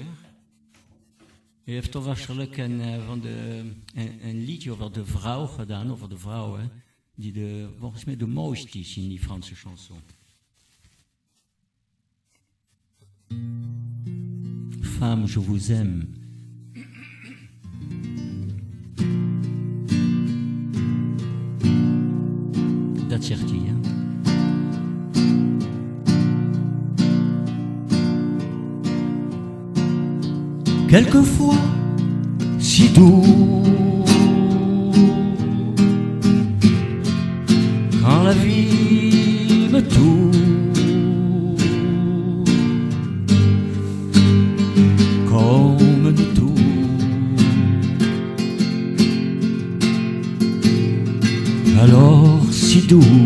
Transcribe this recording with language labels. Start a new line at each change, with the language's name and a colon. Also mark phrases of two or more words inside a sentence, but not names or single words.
Dutch: Hij heeft toch waarschijnlijk een liedje over de vrouw gedaan, over de vrouw, hè, die volgens mij de mooiste is in die Franse chanson.
French: Femme, je vous aime.
Dutch: Dat zegt hij, hè.
French: Quelquefois si doux, quand la vie me touche, comme nous tous, alors si doux.